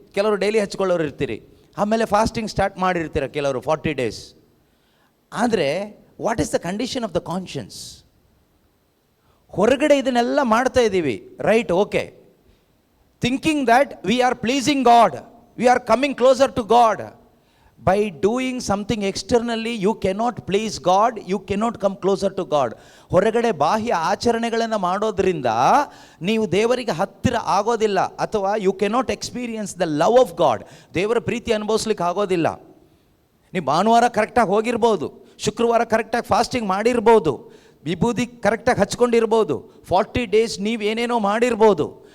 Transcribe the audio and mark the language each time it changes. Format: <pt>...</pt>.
<kn>ಕೆಲವರು ಡೈಲಿ ಹಚ್ಕೊಳ್ಳೋರು ಇರ್ತೀರಿ, ಆಮೇಲೆ ಫಾಸ್ಟಿಂಗ್ ಸ್ಟಾರ್ಟ್ ಮಾಡಿರ್ತೀರ ಕೆಲವರು 40 days. ಆದರೆ</kn> <en>What is the condition of the conscience?</en> <kn>ಹೊರಗಡೆ ಇದನ್ನೆಲ್ಲ ಮಾಡ್ತಾ ಇದ್ದೀವಿ,</kn> <en>Right, okay, thinking that we are pleasing God, we are coming closer to God. By doing something externally, you cannot please God, you cannot come closer to God.</en> <kn>ಹೊರಗಡೆ ಬಾಹ್ಯ ಆಚರಣೆಗಳನ್ನು ಮಾಡೋದ್ರಿಂದ ನೀವು ದೇವರಿಗೆ ಹತ್ತಿರ ಆಗೋದಿಲ್ಲ, ಅಥವಾ</kn> <en>You cannot experience the love of God.</en> <kn>ದೇವರ ಪ್ರೀತಿ ಅನುಭವಿಸ್ಲಿಕ್ಕೆ ಆಗೋದಿಲ್ಲ. ನೀವು ಭಾನುವಾರ ಕರೆಕ್ಟಾಗಿ ಹೋಗಿರ್ಬೋದು, ಶುಕ್ರವಾರ ಕರೆಕ್ಟಾಗಿ ಫಾಸ್ಟಿಂಗ್ ಮಾಡಿರ್ಬೋದು, ವಿಭೂತಿ ಕರೆಕ್ಟಾಗಿ ಹಚ್ಕೊಂಡಿರ್ಬೋದು, 40 days ನೀವು ಏನೇನೋ ಮಾಡಿರ್ಬೋದು.</kn>